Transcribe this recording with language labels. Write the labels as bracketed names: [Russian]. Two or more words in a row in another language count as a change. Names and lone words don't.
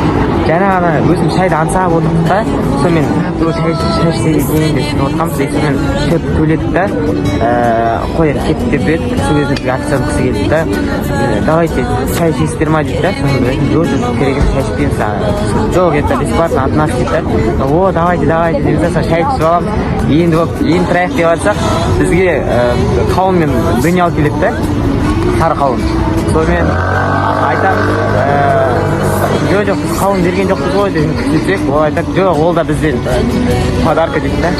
[Kazakh] Жаңа ғана өзім шайды аңсап отырдық та, сонымен шай ішсек екен деп түсініп отырғанбыз. Сонымен шөп төледік та, қой кетіп деп едік, сол кезде бізге официант кісі келді да, давайте шай ішесіздер ма дейді да, сонымен жоқ керек емес, шай ішпейміз. Жоқ, [Russian] это бесплатно от нас [Kazakh] дейді да. О, давайте деп шай ішіп аламыз. Енді тұрайық деп жатсақ, бізге қауын мен дыня алып келеді да, сары қауын. Сонымен айтамыз, жоқ, біз қауын берген жоқпыз ғой деп күтсек, ол айтады, жоқ, ол да бізден подарка дейді да.